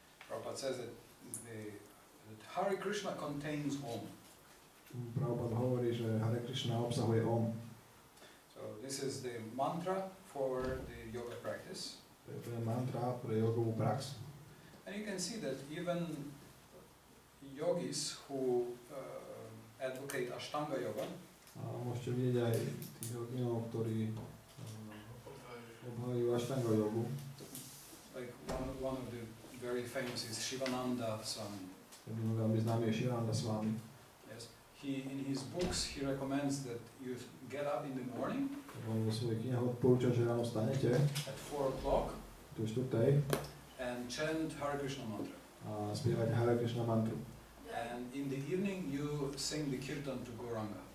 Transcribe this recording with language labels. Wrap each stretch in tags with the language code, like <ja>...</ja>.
<en>Prabhupada says that Hare Krishna contains Om.</en> <sk>Prabhupada hovorí, že Hare Krishna obsahuje Om.</sk> <en>So this is the mantra for the yoga practice.</en> <sk>To je mantra pre jogovú prax.</sk> <en>And you can see that even yogis who advocate Ashtanga yoga,</en> <sk>A môžete vidieť aj tých yoginov, ktorí obhajujú Ashtanga jogu.</sk> <en>like one of the very famous is Shivananda Swami.</en> <sk>Jeden veľmi známy je Shivananda Swami.</sk> <en>Yes, in his books he recommends that you get up in the morning.</en> <sk>On vo svojich knihách odporúča, že ráno stanete</sk> <en>at 4 o'clock</en> <sk>do 4:00</sk> <en>and chant Hare Krishna mantra.</en> <sk>a spievať Hare Krishna mantru.</sk> <en>And in the evening you sing the kirtan to Gauranga.</en>